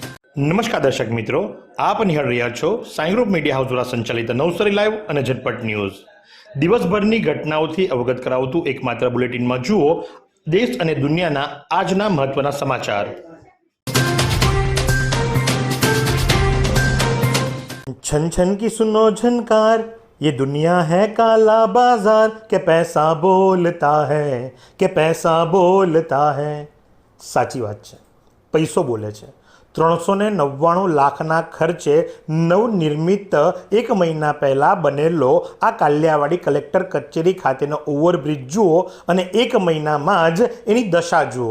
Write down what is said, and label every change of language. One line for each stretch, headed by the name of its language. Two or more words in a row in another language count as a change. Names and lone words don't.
Gujarati: નમસ્કાર દર્શક મિત્રો, આપ નિહાળ રહ્યા છો સાઈ ગ્રુપ મીડિયા હાઉસ દ્વારા સંચાલિત નવસારી લાઈવ અને ઝટપટ ન્યૂઝ. દિવસભરની ઘટનાઓથી અવગત કરાવતું એકમાત્ર બુલેટિનમાં જુઓ દેશ અને દુનિયાના આજના મહત્વના સમાચાર.
Hindi: छन छन की सुनो झनकार, ये दुनिया है काला बाजार के पैसा बोलता है के पैसा बोलता है.
Gujarati: સાચી વાત છે, પૈસો બોલે છે. 399 લાખના ખર્ચે નવનિર્મિત એક મહિના પહેલાં બનેલો આ કાલિયાવાડી કલેક્ટર કચેરી ખાતેનો ઓવરબ્રિજ જુઓ અને એક મહિનામાં જ એની દશા જુઓ.